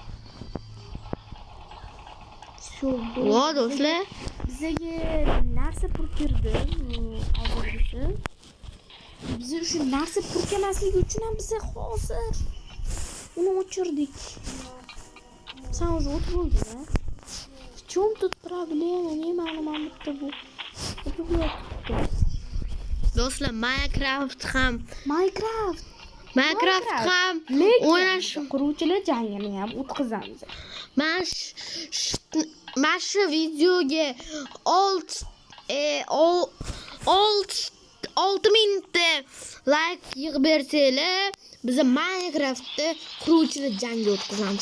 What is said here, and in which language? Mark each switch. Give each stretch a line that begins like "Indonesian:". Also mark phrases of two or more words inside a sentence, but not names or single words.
Uzbek: Shu Vo do'stlar. Bizga narsa purkirdi hozirgisi. Biz shu narsa purkamasligi uchun ham biz hozir uni o'chirdik. Sen уже o'tibding-a?
Russian: В чем тут проблема?
Uzbek: Ne ma'lum bitta bu. Do'stlar, Minecraft ham o'ynash quruvchilar jangini ham o'tkazamiz. Mana shu videoga 6000 like yig'ib bersanglar, biz Minecraftda quruvchilar jangi o'tkazamiz.